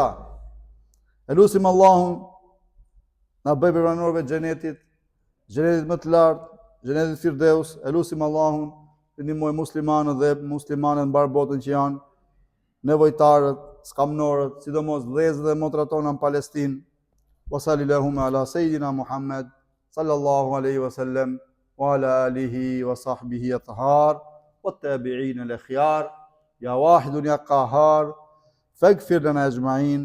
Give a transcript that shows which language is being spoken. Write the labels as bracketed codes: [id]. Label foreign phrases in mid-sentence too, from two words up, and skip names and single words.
[sq] E lutim Allahun na bëj banorëve të xhenetit më të lartë, xhenetit Firdeus. E lutim Allahun të ndihmoj muslimanët dhe muslimanët në mbar botën që janë nevojtarët, skamnorët, sidomos vëllezërit dhe motrat tona në Palestinë. [ar] و صلى الله على سيدنا محمد صلى الله عليه و سلم و على آله و صحبه الأطهار و التابعين الأخيار يا واحد يا قهار فاغفر لنا أجمعين